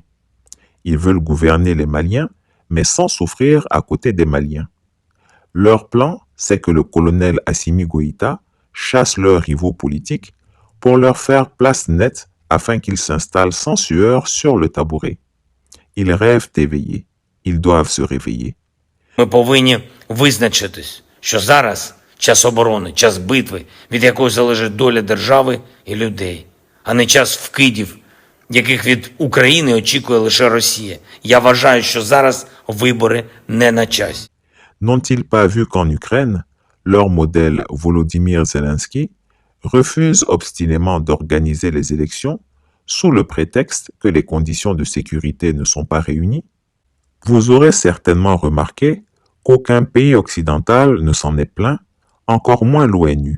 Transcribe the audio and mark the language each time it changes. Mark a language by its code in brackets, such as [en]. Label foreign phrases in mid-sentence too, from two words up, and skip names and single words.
[fr] Ils veulent gouverner les Maliens, mais sans souffrir à côté des Maliens. Leur plan, c'est que le colonel Assimi Goïta chasse leurs rivaux politiques pour leur faire place nette afin qu'ils s'installent sans sueur sur le tabouret. Ils rêvent d'éveiller. Ils doivent se réveiller. [uk] Ми повинні визначитись, що зараз час оборони, час битви, від якої залежить доля держави і людей, а не час вкидів, яких від України очікує лише Росія. Я вважаю, що зараз вибори не на часі. [fr] N'ont-ils pas vu qu'en Ukraine, leur modèle Volodymyr Zelensky refuse obstinément d'organiser les élections sous le prétexte que les conditions de sécurité ne sont pas réunies? Vous aurez certainement remarqué qu'aucun pays occidental ne s'en est plaint, encore moins l'ONU.